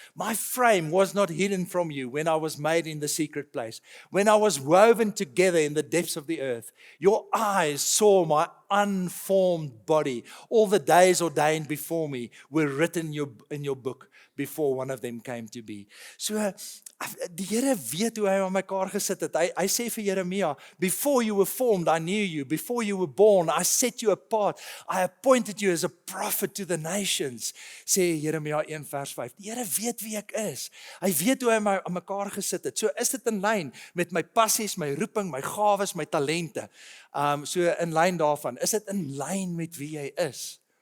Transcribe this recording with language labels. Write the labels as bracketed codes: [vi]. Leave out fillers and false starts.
[en] My frame was not hidden from you when I was made in the secret place. When I was woven together in the depths of the earth. Your eyes saw unformed body. All the days ordained before me were written in your book before one of them came to be. [af] So, die Here weet hoe hy aan mekaar gesit het. Hy sê vir Jeremia, [en] before you were formed, I knew you. Before you were born, I set you apart. I appointed you as a prophet to the nations. [af] Sê Jeremia 1 vers 5. Die Here weet wie ek is. Hy weet hoe hy my aan mekaar gesit het. So is dit in lyn met my passies, my roeping, my gawes, my talente. So in lyn daarvan, is dit in lyn met wie jy is.